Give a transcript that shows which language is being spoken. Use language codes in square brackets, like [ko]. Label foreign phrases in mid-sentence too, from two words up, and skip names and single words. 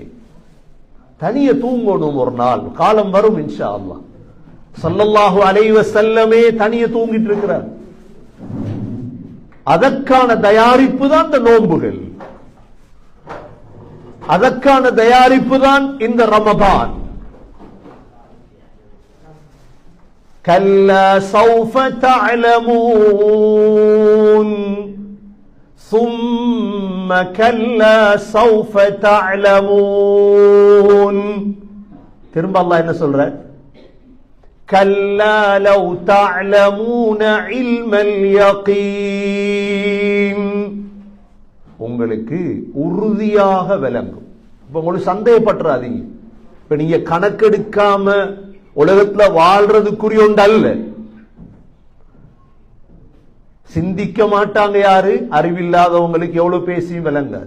[ta] தனிய தூங்கணும். ஒரு நாள் காலம் வரும் [ar] إن شاء الله. صلى الله عليه [ta] வஸல்லமே தனிய தூங்கிட்டு இருக்கிறார். அதற்கான தயாரிப்பு தான் இந்த நோன்புகள், அதற்கான தயாரிப்பு தான் இந்த ரமதான். [ar] كلا سوف تعلمون ثم كلا سوف تعلمون. [ta] திரும்ப அல்லாஹ் என்ன சொல்ற? [ar] كلا لو تعلمون علم اليقين. [ta] உங்களுக்கு உறுதியாக விளங்கும். இப்ப உங்களுக்கு சந்தேகப்பட்டுறாதீங்க. இப்ப நீங்க கணக்கெடுக்காம உலகத்துல வாழ்றதுக்குரிய ஒன்று அல்ல. சிந்திக்க மாட்டாங்க யாரு? அறிவில்லாதவங்களுக்கு எவ்வளவு பேசியும் விளங்காது.